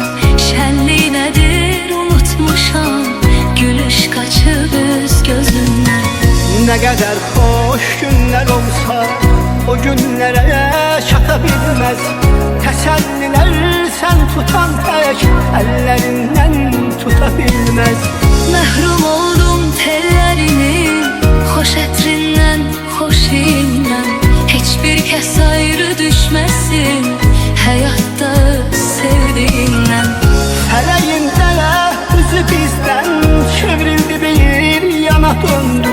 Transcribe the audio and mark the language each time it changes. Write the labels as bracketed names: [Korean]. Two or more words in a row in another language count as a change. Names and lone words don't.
[Azerbaijani] Şənlik nədir unutmuşam, gülüş qaçıb üz gözümdən. [Turkish] Ne kadar hoş günler olsa o günlere çata bilmez. Teselliler sen tutan tek ellerinden tutabilmez. [Azerbaijani] Məhrum oldum tellərinin, xoş ətrindən, xoş indən. Heç bir kəs ayrı düşməsin həyatda sevdiyindən. Fələyində üzü bizdən çevrildi, bir yana döndü.